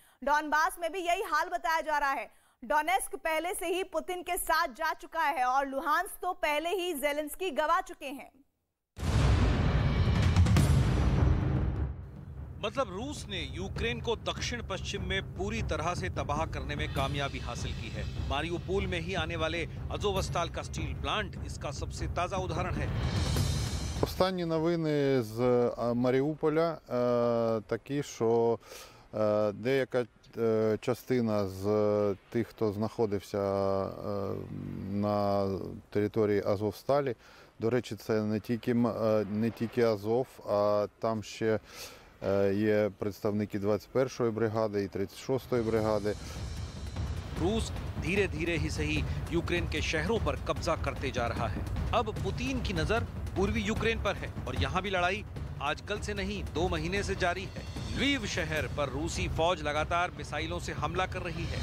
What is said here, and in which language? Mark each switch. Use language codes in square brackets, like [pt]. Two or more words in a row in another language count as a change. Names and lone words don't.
[hi] डॉनबास में भी यही हाल बताया जा रहा है। डोनेस्क पहले से ही पुतिन के साथ जा चुका है और लुहांस्क तो पहले ही ज़ेलेंस्की गवा चुके हैं। मतलब रूस ने यूक्रेन को दक्षिण पश्चिम में पूरी तरह से तबाह करने में कामयाबी हासिल की है। मारियोपोल में ही आने वाले अज़ोवस्ताल का [en] steel plant [hi] इसका सबसे ताजा उदाहरण है। [uk] Останні новини з Маріуполя такі, що деяка частина з тих, хто знаходився на території Азовсталі, до речі, це не тільки Азов, а там ще є представники 21-ї бригади і 36-ї бригади. [hi] रूस धीरे धीरे ही सही यूक्रेन के शहरों पर कब्जा करते जा रहा है। अब पुतिन की नजर पूर्वी यूक्रेन पर है और यहाँ भी लड़ाई आजकल से नहीं 2 महीने से जारी है। ल्वीव शहर पर रूसी फौज लगातार मिसाइलों से हमला कर रही है।